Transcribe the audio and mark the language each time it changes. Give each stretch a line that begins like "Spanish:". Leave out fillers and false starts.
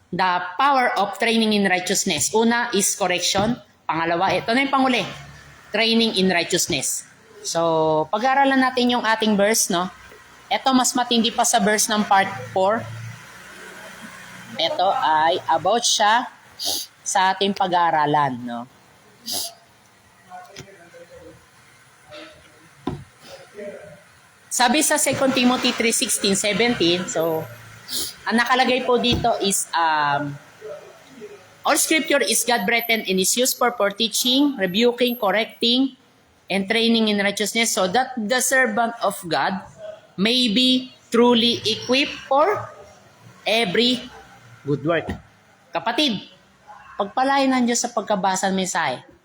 English: the power of training in righteousness. Una is correction.
Filipino: Pangalawa, ito na yung panghuli,
English: training in righteousness.
Filipino: So, pag-aaralan natin yung ating verse, no? Ito mas matindi pa sa verse ng part 4. Ito ay about siya sa ating pag-aaralan, no? Sabi sa 2 Timothy 3:16, 17, so, ang nakalagay po dito is,
English: all scripture is God-breathed and is used for teaching, rebuking, correcting, and training in righteousness so that the servant of God may be truly equipped for every good work.
Filipino: Kapatid, pagpalain ng Diyos sa pagkabasa ng mensahe.